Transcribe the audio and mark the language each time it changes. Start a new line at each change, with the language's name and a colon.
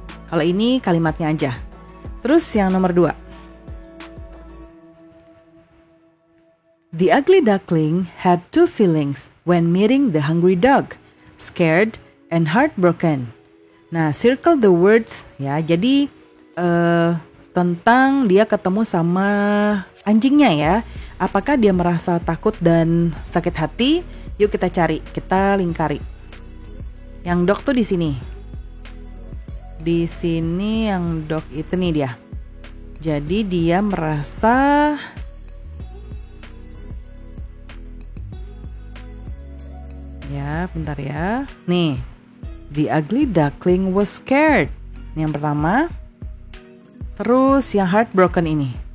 Indonesian: Kalau ini kalimatnya aja. Terus yang nomor 2.
English: The ugly duckling had 2 feelings when meeting the hungry dog, scared and heartbroken. Nah, circle the words ya.
Indonesian: Jadi tentang dia ketemu sama anjingnya ya. Apakah dia merasa takut dan sakit hati? Yuk kita cari, kita lingkari. Yang dog tuh di sini. Di sini yang dog itu nih dia. Jadi dia merasa ya, bentar ya.
English: Nih, the ugly duckling was scared.
Indonesian: Yang pertama. Terus yang heartbroken ini.